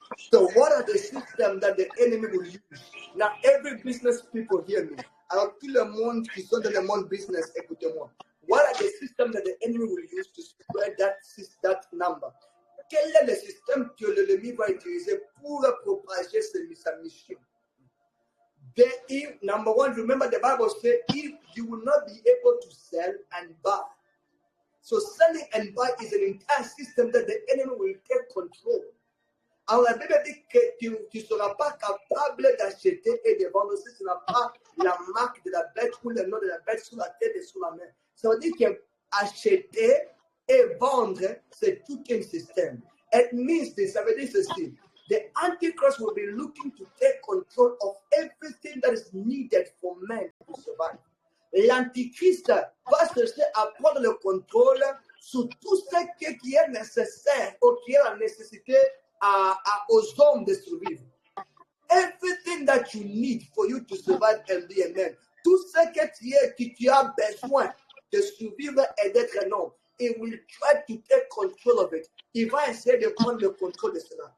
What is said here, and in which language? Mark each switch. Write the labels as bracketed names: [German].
[English] So what are the systems that the enemy will use? Now, every business people hear me. [French] Alors, tout le monde qui sont dans le monde business, écoutez-moi. [English] What are the systems that the enemy will use to spread that number? [French] Quel est le système que l'ennemi va utiliser pour propager sa mission? [English] Number one, remember the Bible says, if you will not be able to sell and buy. So selling and buy is an entire system that the enemy will take control. [French] Alors la Bible dit que tu ne seras pas capable d'acheter et de vendre si tu n'as pas la marque de la bête ou le nom de la bête sur la tête et sur la main. Ça veut dire qu'acheter et vendre, c'est tout un système. [English] It means this, [French] ça veut dire ceci. [English] The Antichrist will be looking to take control of everything that is needed for men to survive. [French] L'Antichrist va chercher à prendre le contrôle sur tout ce qui est nécessaire ou qui est la nécessité aux hommes de survivre. [English] Everything that you need for you to survive and be a man. [French] Tout ce que tu as besoin de survivre et d'être un homme. [English] He will try to take control of it. [French] Il va essayer de prendre le contrôle de cela.